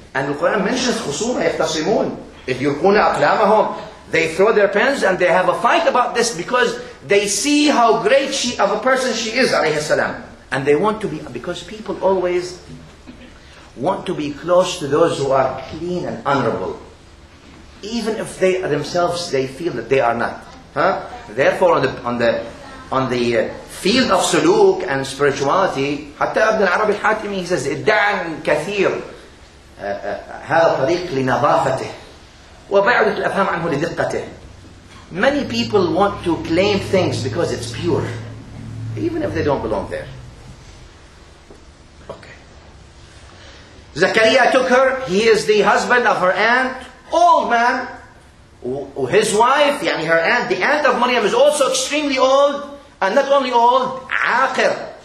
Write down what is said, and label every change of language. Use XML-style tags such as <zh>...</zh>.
<en>And the Quran mentions</en> <ar>خُصُومًا يَخْتَصِمُونَ.</ar> <en>If</en> <ar>يُلْقُونَ أَقْلَامَهُم,</ar> <en>they throw their pens and they have a fight about this because they see how great of a person she is, alayhi salam. And they want to be, because people always want to be close to those who are clean and honorable, even if they themselves they feel that they are not. Therefore, on the field of suluk and spirituality,</en> <ar>حتى ابن العربي الحاتمي,</ar> <en>he says</en> <ar>ادعى كثير هذا الطريق لنظافته وبعدت الأفهام عنه لدقته.</ar> <en>Many people want to claim things because it's pure, even if they don't belong there. Okay. Zakaria took her. He is the husband of her aunt, old man. His wife, yani her aunt, the aunt of Maryam, is also extremely old, and not only old, عاقر.</en>